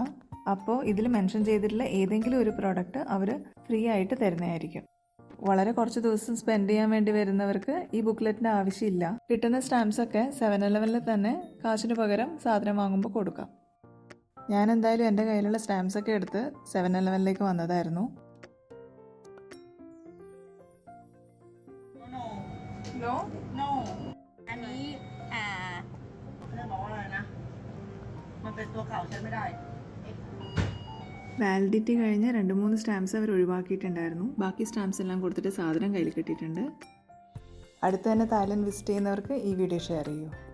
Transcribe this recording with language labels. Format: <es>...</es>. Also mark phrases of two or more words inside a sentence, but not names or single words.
<ml>അപ്പോൾ ഇതിൽ മെൻഷൻ ചെയ്തിട്ടുള്ള ഏതെങ്കിലും ഒരു പ്രോഡക്റ്റ് അവർ ഫ്രീ ആയിട്ട് തരുന്നതായിരിക്കും. വളരെ കുറച്ച് ദിവസം സ്പെൻഡ് ചെയ്യാൻ വേണ്ടി വരുന്നവർക്ക് ഈ ബുക്ക്ലെറ്റിൻ്റെ ആവശ്യമില്ല. കിട്ടുന്ന സ്റ്റാമ്പ്സൊക്കെ 7-Eleven തന്നെ കാശിന് പകരം സാധനം വാങ്ങുമ്പോൾ കൊടുക്കാം. ഞാൻ എന്തായാലും എൻ്റെ കയ്യിലുള്ള സ്റ്റാമ്പ്സൊക്കെ എടുത്ത് 7-Eleven വന്നതായിരുന്നു.</ml> <th>No อันนี้เรื่องบอกว่าอะไรนะมันเป็นตัวเก่าใช้ไม่ได้.</th> <ml>വാലിഡിറ്റി കഴിഞ്ഞ 2-3 സ്റ്റാമ്പ്സ് അവർ ഒഴിവാക്കിയിട്ടുണ്ടായിരുന്നു. ബാക്കി സ്റ്റാമ്പ്സ് എല്ലാം കൊടുത്തിട്ട് സാധനം കയ്യിൽ കിട്ടിയിട്ടുണ്ട്. അടുത്ത് തന്നെ തായ്ലൻഡ് വിസിറ്റ് ചെയ്യുന്നവർക്ക് ഈ വീഡിയോ ഷെയർ ചെയ്യൂ.</ml>